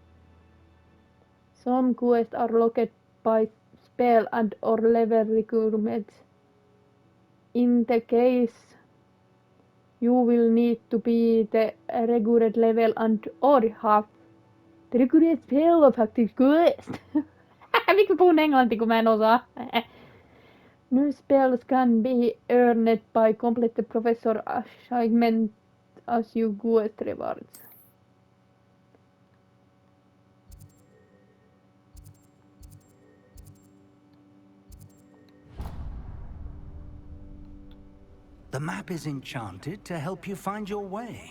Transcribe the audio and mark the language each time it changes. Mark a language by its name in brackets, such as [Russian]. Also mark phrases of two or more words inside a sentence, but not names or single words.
[English] Some quests are locked by spell and or level requirements. In the case, you will need to be the required level and or have the required spell of active quest. [Finnish] Miksi mä puhun englantia, kun mä en osaa? [English] New spells can be earned by complete the professor assignment as you quest rewards. The map is enchanted to help you find your way.